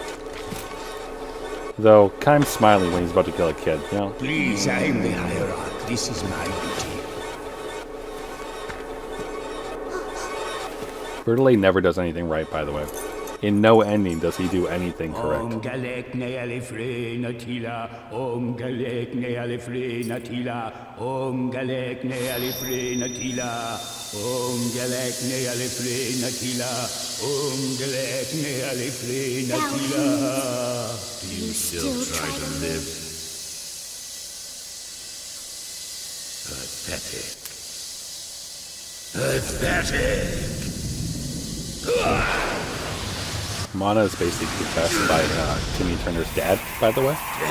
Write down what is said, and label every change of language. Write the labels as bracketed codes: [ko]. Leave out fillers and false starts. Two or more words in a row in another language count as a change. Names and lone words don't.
[en] Though Kaim's smiling when he's about to kill a kid, you know. Please, I am the hierarch. This is my duty. Verdelais never does anything right, by the way. In no ending does he do anything correct. Om galek ne alifre natila. Om galek ne alifre natila. Om galek ne alifre natila. Om galek ne alifre natila. Om galek ne alifre natila. You still try to live? Pathetic. Mana is basically possessed by Timmy Turner's dad, by the way.